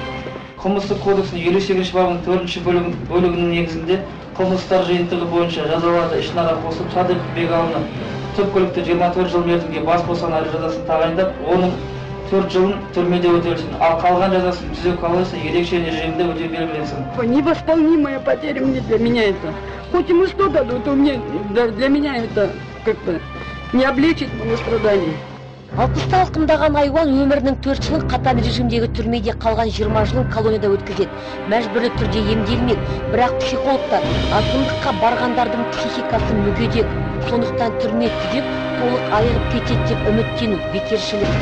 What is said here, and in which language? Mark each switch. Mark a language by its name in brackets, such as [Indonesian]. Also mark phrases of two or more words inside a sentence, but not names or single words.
[Kazakh] Қылмыстық кодексінің 58-ші бабының 4-ші бөлігінің негізінде қылмыстар жиынтығы бойынша жазаларды ішінара қосып, Садықов Бегалыны түпкілікті 24 жыл мерзімге бас бостандыру жазасын тағайындап, оның 4 жылын түрмеде өтелсін, ал қалған жазасын түзеу қалайса ерекше режимде өтеу белгіленсін. [Russian] Невосполнимая потеря мне для меня это. Хоть ему что дадут, для меня это как-то не облегчит мои страдания. [Kazakh] 60 алқымдаған айуан өмірінің 4 жылын қатаң режимдегі түрмеде қалған 20 жылын колонияда өткізеді. Мәжбүрлі түрде емделмек, бірақ психологтар азғындыққа барғандардың психикасы мүгедек, сондықтан түрме түзеп толық айығып кетеді деп үміттену бекершілік.